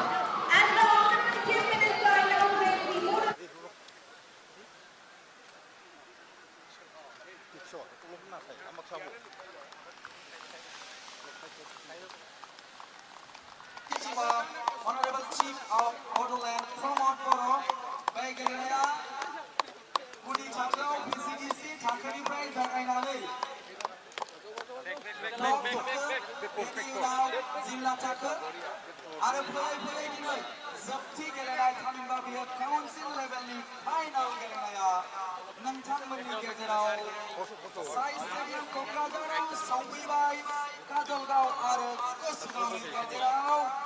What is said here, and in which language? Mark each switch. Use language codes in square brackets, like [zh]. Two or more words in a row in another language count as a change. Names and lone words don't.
[en] And the Honorable Chief Minister inaugurates the Bodoland. Honorable Chief of Bodoland Pramod Boro, [brx] बै गेलेनाया गुदि थाखोआव PCDC थाखोनिफ्राय जागायनानै ब्लक थाखो, बेनि उनाव जिल्ला थाखो आरो फैयै दिनै जोबथि गेलेनाय थामहिनबा बेयो काउन्सिल लेभेलनि फाइनाल गेलेनाया नोंथांमोननि गेजेराव साइ स्टेडियाम क'क्राझाराव सौफैबाय काजलगाव आरो कुसुगावनि गेजेराव